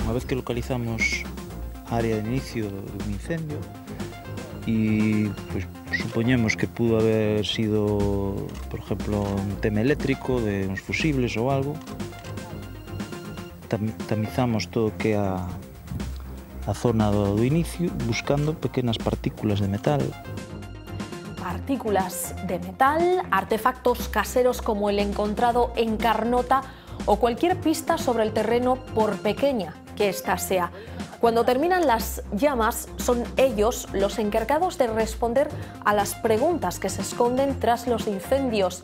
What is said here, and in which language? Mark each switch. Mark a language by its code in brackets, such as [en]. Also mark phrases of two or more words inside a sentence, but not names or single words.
[gl] que localizamos a área de inicio dun incendio e pues, supoñemos que [es] pudo haber sido, [gl] por exemplo, un tema eléctrico de uns fusibles ou algo. Tamizamos todo o que é a zona do inicio buscando pequenas partículas de metal. [es] Partículas de metal, artefactos caseros como el encontrado en Carnota o cualquier pista sobre el terreno, por pequeña que ésta sea. Cuando terminan las llamas, son ellos los encargados de responder a las preguntas que se esconden tras los incendios.